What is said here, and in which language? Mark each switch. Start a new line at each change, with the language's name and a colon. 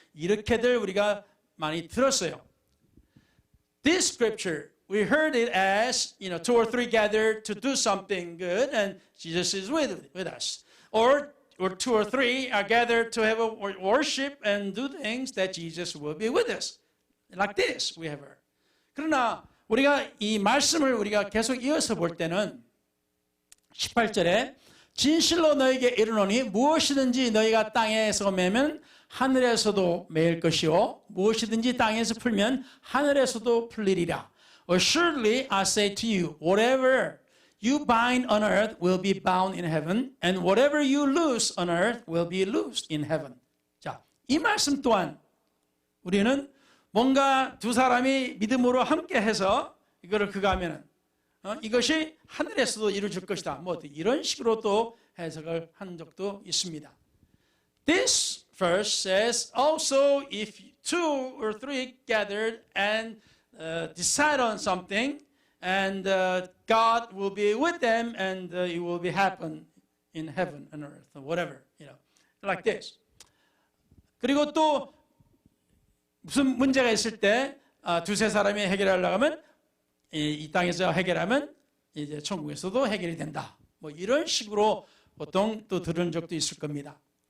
Korean: 이렇게들 우리가 많이 들었어요.
English: This scripture, we heard it as, two or three gathered to do something good and Jesus is with us. Or two or three are gathered to have a worship and do things that Jesus will be with us. Like this, we have heard.
Korean: 그러나 우리가 이 말씀을 우리가 계속 이어서 볼 때는 18절에 진실로 너에게 이르노니 무엇이든지 너희가 땅에서 매면 하늘에서도 매일 것이요 무엇이든지 땅에서 풀면 하늘에서도 풀리리라.
English: Assuredly I say to you, whatever you bind on earth will be bound in heaven, and whatever you loose on earth will be loosed in heaven.
Korean: 자, 이 말씀 또한 우리는 뭔가 두 사람이 믿음으로 함께 해서 이거를 그거 하면은 이것이 하늘에서도 이루어질 것이다. 뭐 이런 식으로 또 해석을 한 적도 있습니다.
English: This verse says also if two or three gathered and decide on something and God will be with them and it will be happen in heaven and earth or whatever, like this.
Korean: 그리고 또 무슨 문제가 있을 때 두세 사람이 해결하려고 하면 이 땅에서 해결하면 이제 천국에서도 해결이 된다. 뭐 이런 식으로 보통 또 들은 적도 있을 겁니다.